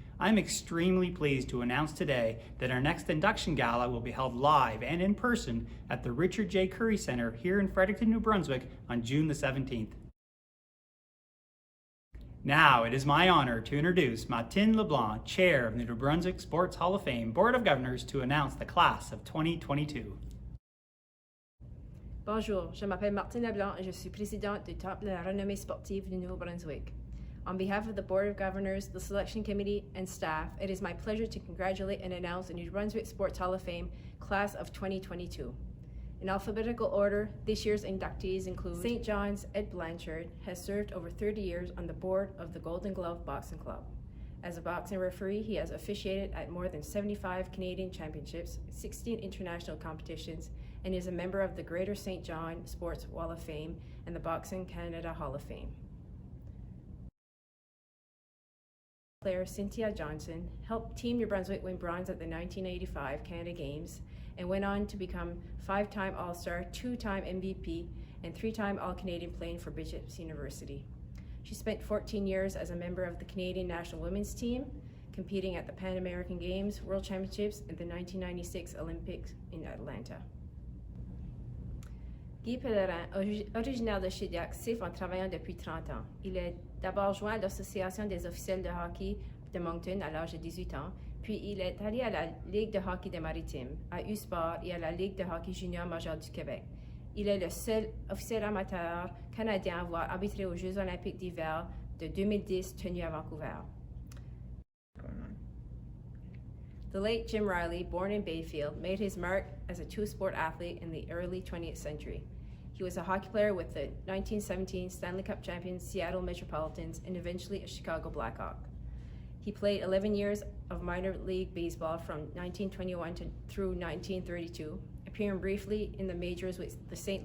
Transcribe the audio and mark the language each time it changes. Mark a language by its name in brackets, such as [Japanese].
[English] I'm extremely pleased to announce today that our next induction gala will be held live and in person at the Richard J. Curry Center here in Fredericton, New Brunswick on June the 17th. Now it is my honor to introduce Martine LeBlanc, Chair of the New Brunswick Sports Hall of Fame Board of Governors, to announce the class of 2022. [French] Bonjour, je m'appelle Martine LeBlanc et je suis présidente du Temple de la renommée sportive du Nouveau-Brunswick. [English] On behalf of the Board of Governors, the Selection Committee, and staff, it is my pleasure to congratulate and announce the New Brunswick Sports Hall of Fame Class of 2022. In alphabetical order, this year's inductees include St. John's Ed Blanchard has served over 30 years on the board of the Golden Glove Boxing Club. As a boxing referee, he has officiated at more than 75 Canadian championships, 16 international competitions, and is a member of the Greater St. John Sports Wall of Fame and the Boxing Canada Hall of Fame. Player Cynthia Johnson helped Team New Brunswick win bronze at the 1985 Canada Games and went on to become 5-time All-Star, 2-time MVP, and 3-time All-Canadian playing for Bishop's University. She spent 14 years as a member of the Canadian national women's team, competing at the Pan American Games, World Championships, and the 1996 Olympics in Atlanta. [French] Guy Pellerin, originaire de Chili, actif en travaillant depuis 30 ans. Il est d'abord joint à l'Association des officiels de hockey de Moncton à l'âge de 18 ans, puis il est allé à la Ligue de hockey des Maritimes, à U-Sport et à la Ligue de hockey junior majeur du Québec. Il est le seul officiel amateur canadien à avoir arbitré aux Jeux olympiques d'hiver de 2010 tenus à Vancouver. [English] The late Jim Riley, born in Bayfield, made his mark as a two-sport athlete in the early 20th century. He was a hockey player with the 1917 Stanley Cup champions Seattle Metropolitans and eventually a Chicago Blackhawk. He played 11 years of minor league baseball from 1921 through 1932, appearing briefly in the majors with the St.